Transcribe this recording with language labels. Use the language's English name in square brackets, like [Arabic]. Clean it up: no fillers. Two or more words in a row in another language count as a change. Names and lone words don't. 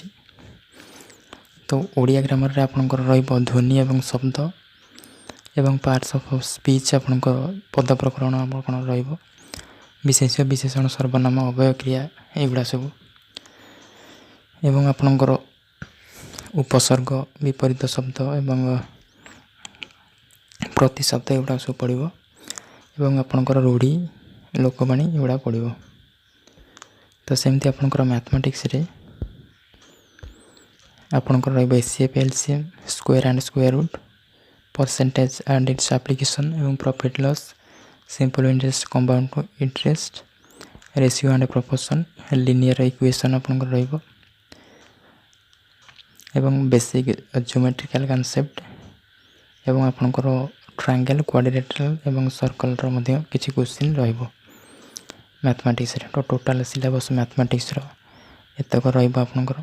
[Odia] ତ ଓଡ଼ିଆ ଗ୍ରାମାରରେ ଆପଣଙ୍କର ରହିବ ଧ୍ୱନି ଏବଂ ଶବ୍ଦ ଏବଂ [English] parts of speech, [Odia] ଆପଣଙ୍କର ପଦ ପ୍ରକରଣ କ'ଣ ରହିବ, ବିଶେଷ୍ୟ ବିଶେଷଣ ସର୍ବନାମ ଅବୟ କ୍ରିୟା ଏଗୁଡ଼ା ସବୁ ଏବଂ ଆପଣଙ୍କର ଉପସର୍ଗ, ବିପରୀତ ଶବ୍ଦ ଏବଂ ପ୍ରତିଶବ୍ଦ ଏଗୁଡ଼ା ସବୁ ପଡ଼ିବ ଏବଂ ଆପଣଙ୍କର ରୂଢ଼ି, ଲୋକବାଣୀ ଏଗୁଡ଼ା ପଡ଼ିବ। ତ ସେମିତି ଆପଣଙ୍କର ମ୍ୟାଥମେଟିକ୍ସରେ ଆପଣଙ୍କର ରହିବ ଏସିଏଫ୍, ଏଲସିଏମ୍, [English] square and square root, percentage and its application ଏବଂ profit loss, simple interest, compound interest, ratio and proportion, linear equation [Odia] ଆପଣଙ୍କର ରହିବ ଏବଂ [English] basic geometrical concept [Odia] ଏବଂ ଆପଣଙ୍କର ଟ୍ରାଙ୍ଗେଲ୍, କ୍ୱାଡ୍ରିଲେଟରାଲ୍ ଏବଂ ସର୍କଲ୍ର ମଧ୍ୟ କିଛି କ୍ୱେଶ୍ଚିନ୍ ରହିବ ମ୍ୟାଥମେଟିକ୍ସରେ। ତ [English] total syllabus [Odia] ମ୍ୟାଥମେଟିକ୍ସର ଏତକ ରହିବ ଆପଣଙ୍କର।